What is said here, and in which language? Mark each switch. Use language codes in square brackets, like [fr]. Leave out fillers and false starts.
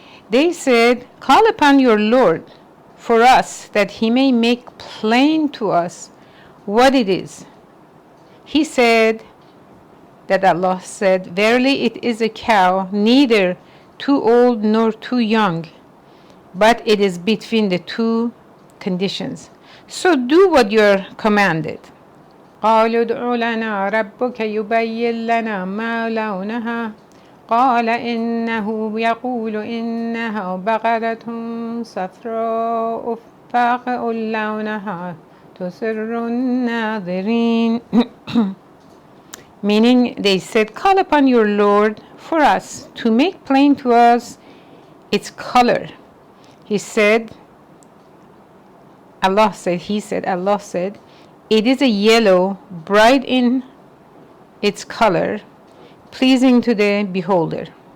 [en] They said, call upon your Lord for us that he may make plain to us what it is. He said that Allah said, verily it is a cow, neither too old nor too young, but it is between the 2 conditions. So do what you are commanded. [ar] قالوا ادع لنا ربك يبين لنا ما لونها قال إنه يقول إنها بقرة صفراء فاقع لونها تسر الناظرين. [en] Meaning they said, call upon your Lord for us to make plain to us its color. He said, Allah said, it is a yellow, bright in its color, pleasing to the beholder.